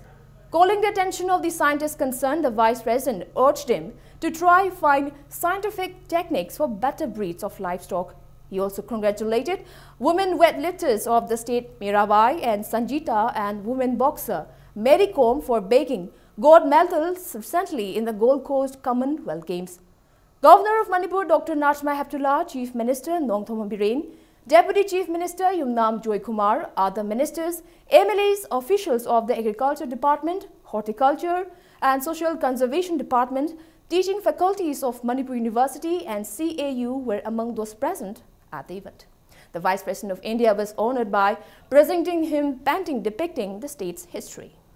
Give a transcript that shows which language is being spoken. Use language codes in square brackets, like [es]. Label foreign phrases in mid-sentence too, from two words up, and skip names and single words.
[en] Calling the attention of the scientists concerned, the Vice President urged him to try find scientific techniques for better breeds of livestock. He also congratulated women weightlifters of the state Mirabai and Sanjita and women boxer Mary Kom for bagging gold medals recently in the Gold Coast Commonwealth Games. Governor of Manipur Dr. Nachma Heptullah, Chief Minister Nongthom Biren, Deputy Chief Minister Yumnam Joy Kumar, other ministers, MLAs, officials of the Agriculture Department, Horticulture and Social Conservation Department, teaching faculties of Manipur University and CAU were among those present at the event. The Vice President of India was honored by presenting him painting depicting the state's history.